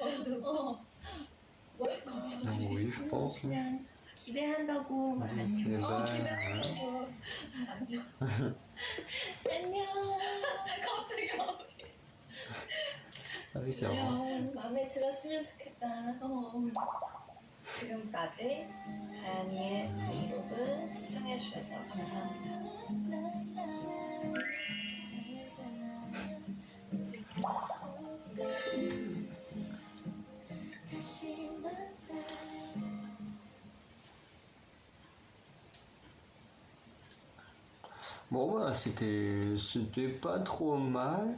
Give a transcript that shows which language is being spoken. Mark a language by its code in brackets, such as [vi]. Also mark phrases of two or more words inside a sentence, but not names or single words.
[ko] 뭐할 거 같아? [fr] Oui, je pense. [ko] 그냥 기대한다고 [fr] C'est [ko] 안녕. bah, 기대한다고. 안녕. 안녕. 갑자기 [fr] Ah oui, c'est vrai. [ko] 마음에 들었으면 좋겠다. 지금까지 다현이의 브이로그 시청해주셔서 감사합니다. [fr] Bon, voilà, c'était pas trop mal.